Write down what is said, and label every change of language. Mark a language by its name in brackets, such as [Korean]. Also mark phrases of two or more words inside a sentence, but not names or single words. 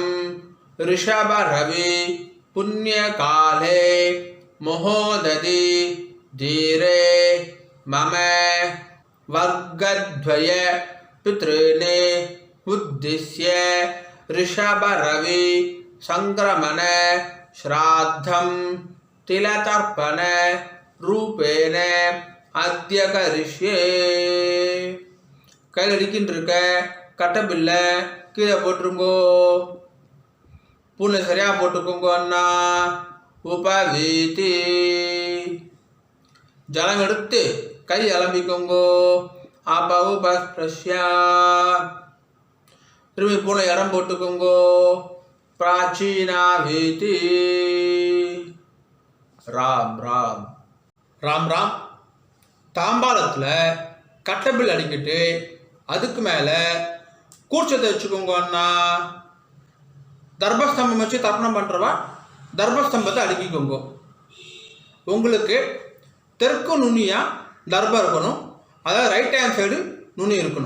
[Sanskrit] ऋषभरवि पुण्यकाले महोदधि धीरे मम वर्गद्वय पितॄने उद्दिश्य ऋषभरवि संक्रमण श्राद्धं तिलतर्पण रूपेण अद्य करिष्ये. [Tamil] கையில் அடிக்கின்னு இருக்க கட்டபில்லை கீழே போட்டுருங்கோ. பூனை சரியாக போட்டுக்கோங்க அண்ணா. உபவீதி ஜலம் எடுத்து கை அலம்பிக்கோங்கோ. அபவுபஸ்பிரஷ்யா திரும்பி பூனை இடம் போட்டுக்கோங்கோ. [Sanskrit] प्राचीना वेति ராம் ராம் ராம் ராம். [Tamil] தாம்பாளத்தில் கட்டபில் அடிக்கிட்டு அதுக்கு மேலே கூர்ச்சத்தை வச்சுக்கோங்கன்னா, தர்பஸ்தம்பம் வச்சு தர்ப்பணம் பண்ணுறவா தர்பஸ்தம்பத்தை அடுக்கிக்கோங்க. உங்களுக்கு தெற்கு நுனியாக தர்பம் இருக்கணும், அதாவது [English] right hand side [Tamil] நுனி இருக்கணும்.